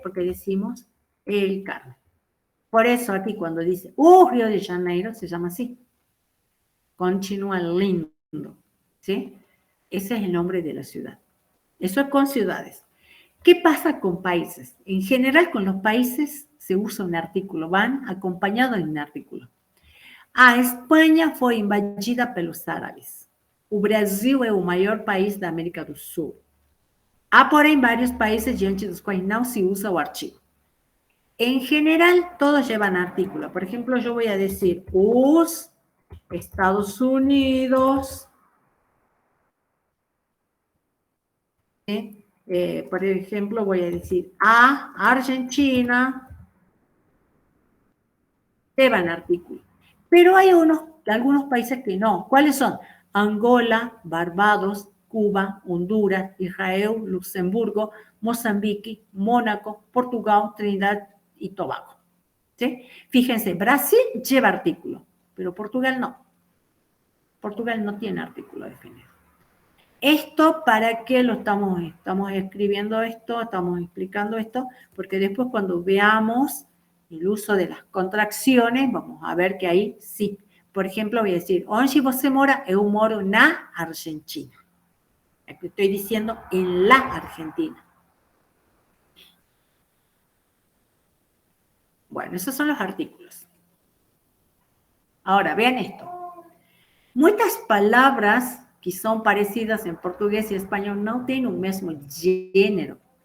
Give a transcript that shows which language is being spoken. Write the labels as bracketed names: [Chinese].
[Spanish] Porque decimos el Carmen. Por eso aquí cuando dice Río de Janeiro se llama así. Continúa lindo. ¿Sí? Ese es el nombre de la ciudad. Eso es con ciudades. ¿Qué pasa con países? En general con los países se usa un artículo, van acompañados de un artículo. [Portuguese] A Espanha foi invadida pelos árabes. O Brasil é o maior país da América do Sul. Há, porém, vários países diante dos quais não se usa o artigo. [Spanish] En general, todos llevan artículo. Por ejemplo, yo voy a decir [Portuguese] os Estados Unidos. [Spanish] Por ejemplo, voy a decir [Portuguese] a Argentina. [Spanish] Llevan artículo. Pero hay algunos países que no. ¿Cuáles son? Angola, Barbados, Cuba, Honduras, Israel, Luxemburgo, Mozambique, Mónaco, Portugal, Trinidad y Tobago. ¿Sí? Fíjense, Brasil lleva artículo, pero Portugal no. Portugal no tiene artículo definido. Esto, ¿para qué lo estamos escribiendo esto? Estamos explicando esto, porque después cuando veamos el uso de las contracciones, vamos a ver que ahí sí. Por ejemplo, voy a decir, [Portuguese] onde você mora? Eu moro na Argentina. [Spanish] Aquí estoy diciendo en la Argentina. Bueno, esos son los artículos. Ahora, vean esto. Muchas palabras que son parecidas en portugués y español no tienen un mismo género.